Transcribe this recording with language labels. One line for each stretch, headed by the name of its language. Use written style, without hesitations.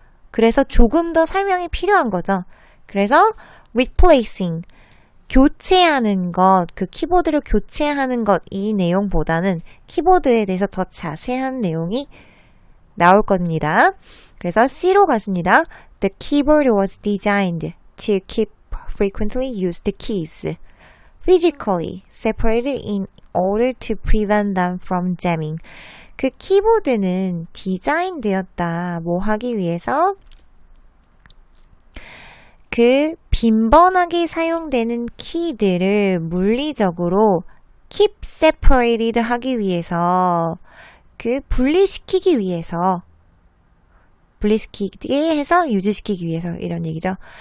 Korean: 그래서 조금 더 설명이 필요한 거죠. 그래서 replacing, 교체하는 것, 그 키보드를 교체하는 것, 이 내용보다는 키보드에 대해서 더 자세한 내용이 나올 겁니다. 그래서 C로 가십니다.
English: The keyboard was designed to keep frequently used keys, physically separated in order to prevent them from jamming.
Korean: 그 키보드는 디자인되었다. 뭐 하기 위해서? 그 빈번하게 사용되는 키들을 물리적으로
English: keep separated
Korean: 하기 위해서, 그 분리시키기 위해서, 분리시키게 해서 유지시키기 위해서 이런 얘기죠.